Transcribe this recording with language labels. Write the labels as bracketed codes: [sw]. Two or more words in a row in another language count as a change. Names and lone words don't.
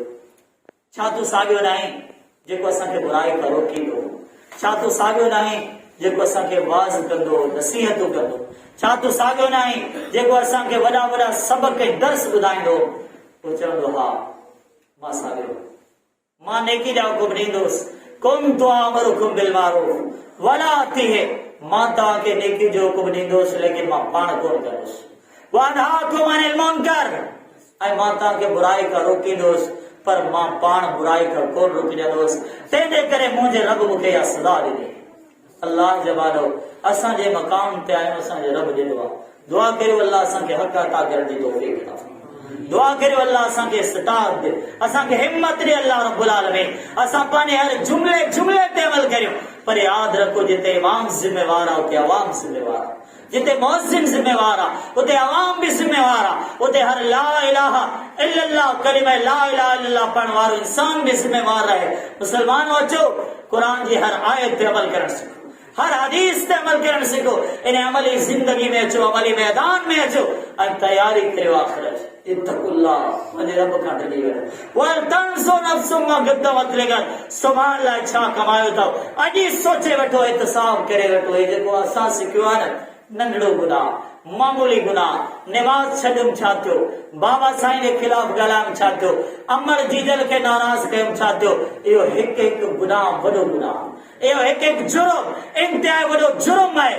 [sd] छा तूं साॻियो न आहीं जेको असांखे बुराई खां रोकींदो? छा तूं साॻियो न आहीं जेको असांखे वाज़ कंदो, नसीहतूं कंदो? छा तूं साॻियो न आहीं जेको असांखे वॾा वॾा सबक ऐं दर्स ॿुधाईंदो? पोइ चवंदो, हा मां साॻियो, मां नेकी जा हुकुम ॾींदुसि। [ar] كنت آمركم بالمعروف ولا آتيه, [sd] मां तव्हांखे नेकी जो हुकुम ॾींदुसि लेकिन मां पाण कोन कंदुसि। [ar] وأنهاكم عن المنكر, [sd] ऐं मां तव्हांखे बुराई खां रोकींदुसि पर मां पाण बुराई खां कोन रोकींदुसि। तंहिंजे करे मुंहिंजे रब मूंखे इहा सदा ॾिनी। अल्लाह जवानो, असांजे मकाम ते आहियूं, असांजे रब ॾिनो आहे। दुआ करियो अल्लाह असांखे हक़ अता करण जी तौफ़ीक़ अता फरमाए। दुआ करियो अल्लाह असांखे इस्तिताअत दे, असांखे हिम्मत दे अल्लाह [ar] رب العالمين. [sd] असां पंहिंजे हर जुमले ते अमल करियो, पर याद रखो जिते इमाम जिम्मेवार आहे उते अवाम जिम्मेवार आहे, जिते मुअज्जिन जिम्मेवार आहे उते अवाम भी जिम्मेवार आहे, उते हर [ar] لا إله إلا الله [sd] कलिमा [ar] لا إله إلا الله [sd] पढ़ण वारो इंसान भी जिम्मेवार रहे। मुसलमानो अचो कुरान जी हर आयत ते अमल करण सीखो, हर हदीस ते अमल करण सीखो, इन अमली जिंदगी में अचो, अमली मैदान में अचो ऐं तैयारी करियो आखिरत इत्तकुल्लाह वने रब खां डरी वञो। [ar] ولتنظر نفس ما قدمت لغد, سبحان الله [sd] छा कमायो अथव अॼु सोचे वठो, इत्तिसाब करे वठो। हे जेको असां सिखियो आहे न नंढड़ो गुनाह मामूली गुनाह, नमाज छॾियमि छा थियो, बाबा साईं जे खिलाफ ॻाल्हाइमि छा थियो, अमर जीजल खे नाराज़ कयुमि छा थियो, इहो हिकु हिकु गुनाह वॾो गुनाह, इहो हिकु हिकु जुर्म इंतिहा वॾो जुर्म आहे।